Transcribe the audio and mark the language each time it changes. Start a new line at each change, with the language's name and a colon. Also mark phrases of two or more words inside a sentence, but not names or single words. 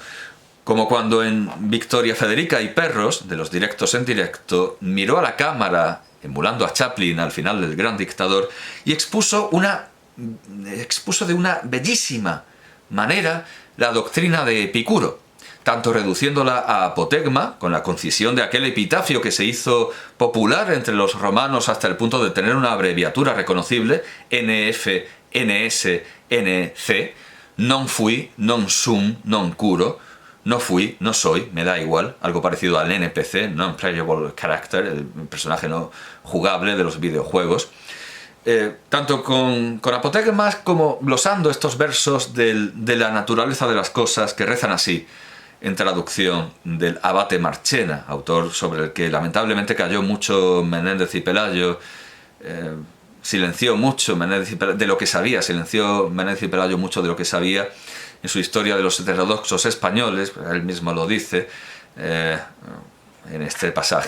Spanish: Como cuando en Victoria Federica y Perros, de los directos en directo, miró a la cámara, emulando a Chaplin al final del Gran Dictador, y expuso de una bellísima manera la doctrina de Epicuro, tanto reduciéndola a apotegma, con la concisión de aquel epitafio que se hizo popular entre los romanos hasta el punto de tener una abreviatura reconocible,
Latin: NF, NS, NC, non fui, non sum, non curo,
Spanish: no fui, no soy, me da igual, algo parecido al NPC,
English: Non-Playable Character,
Spanish: el personaje no jugable de los videojuegos. Tanto con apotegmas como glosando estos versos de la naturaleza de las cosas que rezan así, en traducción del abate Marchena, autor sobre el que lamentablemente cayó mucho Menéndez y Pelayo, silenció mucho Menéndez y Pelayo, de lo que sabía, silenció Menéndez y Pelayo mucho de lo que sabía en su historia de los heterodoxos españoles, él mismo lo dice en este pasaje.